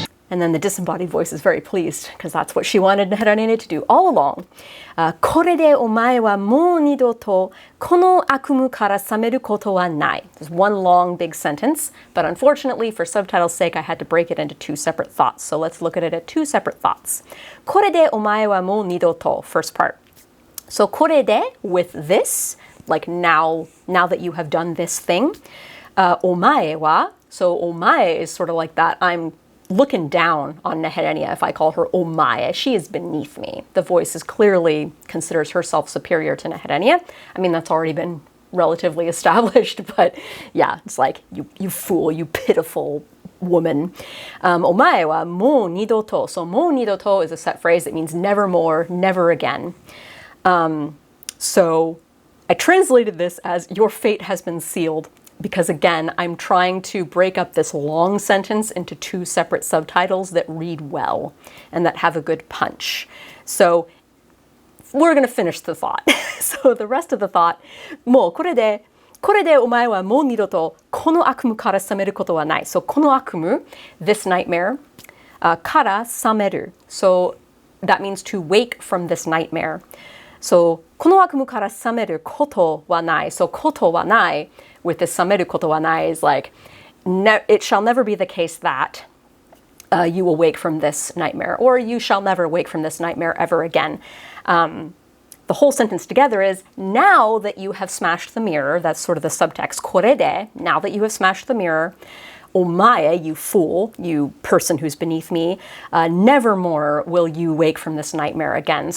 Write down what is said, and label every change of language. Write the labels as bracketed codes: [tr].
[en] And then the disembodied voice is very pleased, because that's what she wanted Neherenia to do all along. [ja] これでお前はもう二度とこの悪夢から覚めることはない. [en] There's one long big sentence, but unfortunately for subtitle's sake I had to break it into two separate thoughts. So let's look at it at two separate thoughts. [ja] これでお前はもう二度と, [en] first part. So これで, with this, like now that you have done this thing. お前は, so お前 is sort of like that. I'm looking down on Neherenia if I call her omae. She is beneath me. The voice is clearly considers herself superior to Neherenia. I mean, that's already been relatively established, but yeah, it's like, you fool, you pitiful woman. Omae wa mou nidoto. So mou nidoto is a set phrase that means never more, never again. So I translated this as your fate has been sealed, because again, I'm trying to break up this long sentence into two separate subtitles that read well and that have a good punch. So we're going to finish the thought. So the rest of the thought, [ja] もうこれでお前はもう二度とこの悪夢から覚めることはない. [en] So この悪夢, this nightmare, から覚める. So that means to wake from this nightmare. [ja] So この悪夢から覚めることはない. [en] So [ja] ことはない with this 覚めることはない [en] is like, it shall never be the case that you will wake from this nightmare, or you shall never wake from this nightmare ever again. The whole sentence together is, now that you have smashed the mirror, that's sort of the subtext, [ja] これで, [en] now that you have smashed the mirror, omae, you fool, you person who's beneath me, nevermore will you wake from this nightmare again.